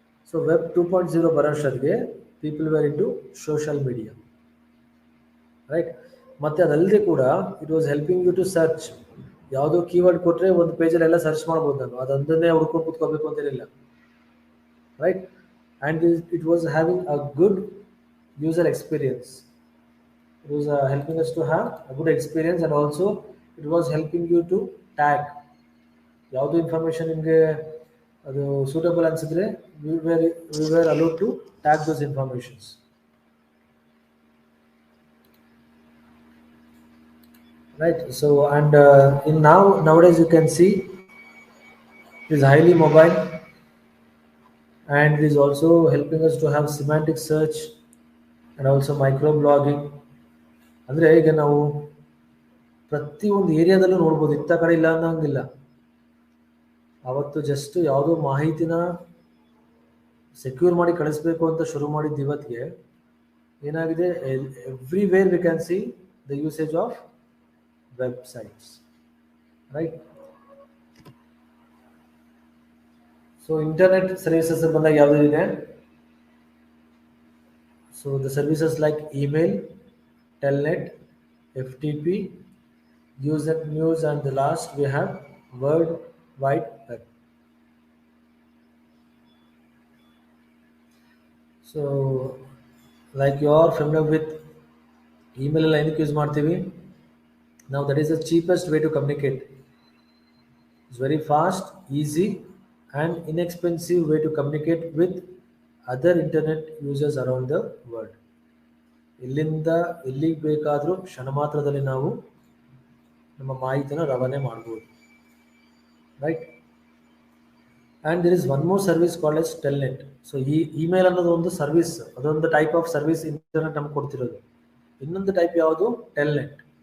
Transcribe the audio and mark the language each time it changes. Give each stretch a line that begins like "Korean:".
English: so web 2.0
Kannada: ಬರೋಷ್ಟೊತ್ತಿಗೆ
English: People were into social media, right?
Kannada: ಮತ್ತು ಅದಲ್ಲದೆ ಕೂಡ
English: It was helping you to search.
Kannada: ಯಾವುದೋ keyword ಕೊಟ್ಟರೆ ಒಂದು ಪೇಜಲ್ಲಿ ಎಲ್ಲ ಸರ್ಚ್ ಮಾಡ್ಬೋದು ನಾನು, ಅದೊಂದನ್ನೇ ಹುಡ್ಕೊಂಡು ಕೂತ್ಕೋಬೇಕು ಅಂತೇನಿಲ್ಲ, right?
English: And it was having a good user experience. It was helping us to have a good experience, and also it was helping you to tag.
Kannada: ಯಾವುದು information ನಿಮಗೆ ಅದು ಸೂಟಬಲ್ ಅನಿಸಿದ್ರೆ
English: we were allowed to tag those informations, right? So and nowadays you can see it is highly mobile, and it is also helping us to have semantic search and also microblogging.
Kannada: ಅಂದರೆ ಈಗ ನಾವು ಪ್ರತಿಯೊಂದು ಏರಿಯಾದಲ್ಲೂ ನೋಡ್ಬೋದು, ಇತ್ತ ಕಡೆ ಇಲ್ಲ ಅನ್ನೋಂಗಿಲ್ಲ. ಅವತ್ತು ಜಸ್ಟ್ ಯಾವುದೋ ಮಾಹಿತಿನ ಸೆಕ್ಯೂರ್ ಮಾಡಿ ಕಳಿಸ್ಬೇಕು ಅಂತ ಶುರು ಮಾಡಿದ್ದು ಇವತ್ತಿಗೆ ಏನಾಗಿದೆ,
English: everywhere we can see the usage of websites,
Kannada: right? So internet services ಬಂದಾಗ ಯಾವುದಿದೆ?
English: So the services like email, telnet, FTP, Usenet News, and the last we have World Wide Web. So like you are familiar with email
Kannada: ಎಲ್ಲ ಏನಕ್ಕೆ use ಮಾಡ್ತೀವಿ ನಾವು?
English: That is the cheapest way to communicate. It's very fast, easy and inexpensive way to communicate with other internet users around the world.
Kannada: ಇಲ್ಲಿಂದ ಎಲ್ಲಿಗೆ ಬೇಕಾದರೂ ಕ್ಷಣ ಮಾತ್ರದಲ್ಲಿ ನಾವು ನಮ್ಮ ಮಾಹಿತಿನ ರವಾನೆ ಮಾಡ್ಬೋದು, right?
English: And there is one more service called as Telnet.
Kannada: So ಈ ಇಮೇಲ್ ಅನ್ನೋದು ಒಂದು ಸರ್ವಿಸ್, ಅದೊಂದು ಟೈಪ್ ಆಫ್ ಸರ್ವಿಸ್ ಇಂಟರ್ನೆಟ್ ನಮ್ಗೆ ಕೊಡ್ತಿರೋದು. ಇನ್ನೊಂದು ಟೈಪ್ ಯಾವುದು? ಟೆಲ್ನೆಟ್.